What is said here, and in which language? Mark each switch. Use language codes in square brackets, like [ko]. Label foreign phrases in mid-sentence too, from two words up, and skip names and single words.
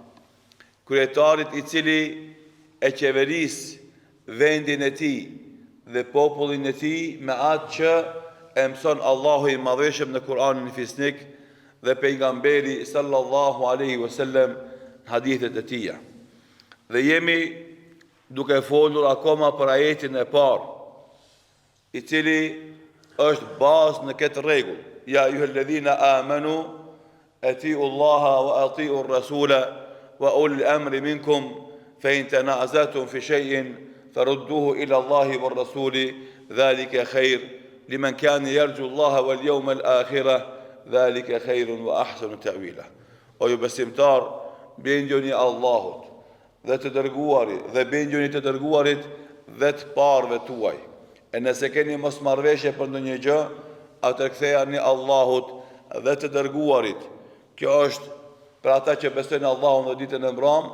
[sq] Kryetarit i cili e qeveris vendin e tij dhe popullin e tij me atë që e mëson Allahu i madhëshëm në Kur'anin e Fisnik dhe pejgamberi [ar] صلى الله عليه وسلم [sq] hadithet e tija. Dhe jemi duke folur akoma për ajetin e parë, i cili është bazë në këtë rregull. [ar] يا أيها الذين آمنوا أطيعوا الله وأطيعوا الرسول وأولي الأمر منكم فإن تنازعتم في شيء فردوه إلى الله والرسول ذلك خير لمن كان يرجو الله واليوم الآخرة ذلك خير وأحسن تأويلا. [sq] O ju besimtar, bindjoni Allahut dhe të dërguarit dhe bindjoni të dërguarit dhe të parëve tuaj. E nëse keni mosmarrveshje për ndonjë gjë, atëherë ktheheni Allahut dhe të dërguarit. Kjo është për ata që besojnë Allahun dhe ditën e mbrëmje.